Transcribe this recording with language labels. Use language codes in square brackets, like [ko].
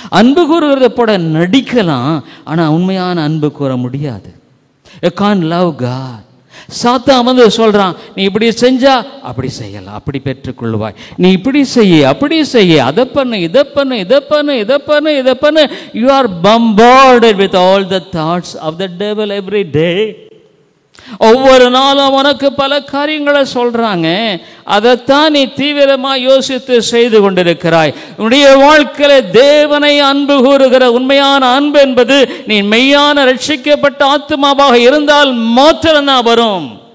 [ta] அன்பு கூறுகிறத போட நடிக்கலாம், ஆனால் உண்மையான அன்பு கூற முடியாது. [en] You can't love God. [ta] சாத்தான் வந்து சொல்றான், நீ இப்படி செஞ்சா அப்படி செய்யலாம், அப்படி பெற்றுக்கொள்வாய், நீ இப்படி செய்ய அப்படி செய்ய, அதை பண்ணு இதை பண்ணு இதை பண்ணு இதை பண்ணு இதை பண்ணு. [en] You are bombarded with all the thoughts of the devil every day. [ta] ஒவ்வொரு நாளும் உனக்கு பல காரியங்களை சொல்றாங்க, அதைத்தான் நீ தீவிரமா யோசித்து செய்து கொண்டிருக்கிறாய். உன்னுடைய வாழ்க்கையில தேவனை அன்பு கூறுகிற உண்மையான அன்பு என்பது நீ மெய்யான ரட்சிக்கப்பட்ட ஆத்மாவாக இருந்தால் மாத்திரம்தான் வரும்.